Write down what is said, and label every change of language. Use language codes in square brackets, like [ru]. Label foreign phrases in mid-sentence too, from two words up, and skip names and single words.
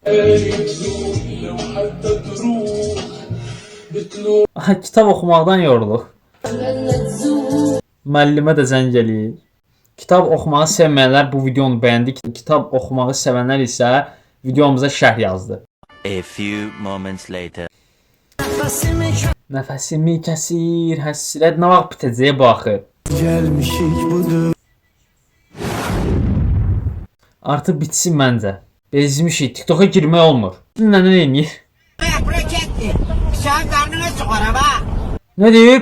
[az] Kitab oxumaqdan yoruluq. Müəllimə də zəng eləyir. Kitab oxumağı sevməyənlər bu videonu bəyəndi. Kitab oxumağı sevənlər isə videomuza şərh yazdı. [en] A few moments later. [az] Nəfəsimi kəsir, həsrət nə vaxt bitəcəyə baxır. Gəlmişik budur. Artıq bitsin məncə. Bezmişik. TikToka girmək olmur. Nə eləyir? Nə deyib?